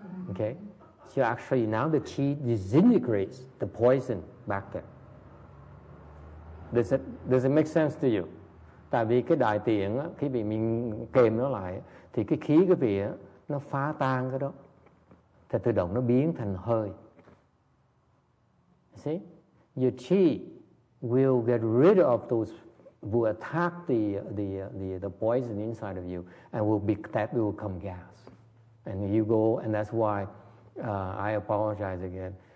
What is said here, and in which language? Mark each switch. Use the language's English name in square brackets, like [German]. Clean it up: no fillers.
[English] Okay, so actually now the chi disintegrates the poison back there. Does it make sense to you? [Vietnamese] Tại vì cái đại tiện á, khi bị mình kèm nó lại thì cái khí cái vị á, nó phá tan cái đó, thì tự động nó biến thành hơi. [English] See, your chi will get rid of those, will attack the poison inside of you, and that will become gas. And you go, and that's why I apologize again.